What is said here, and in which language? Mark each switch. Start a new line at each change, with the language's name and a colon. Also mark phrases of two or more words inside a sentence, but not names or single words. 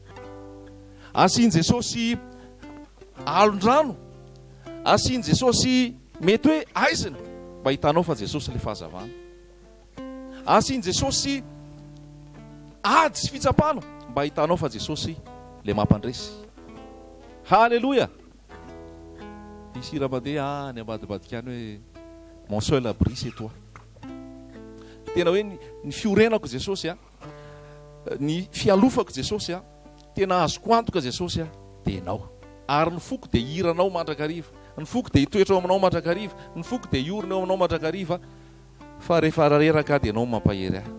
Malagasy: Asian Jesosy alon-drano, asian Jesosy mety hoe aizina mba hitanao fa Jesosy le fahazavana. Asian Jesosy ady sy fitsapana mba hitanao fa Jesosy le mampandresy. Halleloja. Isy raha-mandeha any ambadibadika any hoe
French: mon seul abri c'est toi.
Malagasy: Tena hoe ny fiorenako Jesosy ny fialofako Jesosy tena azoko antoka Jesosy dia ianao. Ary ny foko dia hiranao mandrakariva, ny foko dia hitoetra ao aminao mandrakariva, ny foko dia hiorina ao aminao mandrakariva. Fa rehefa reraka dia ianao mampahery ahy.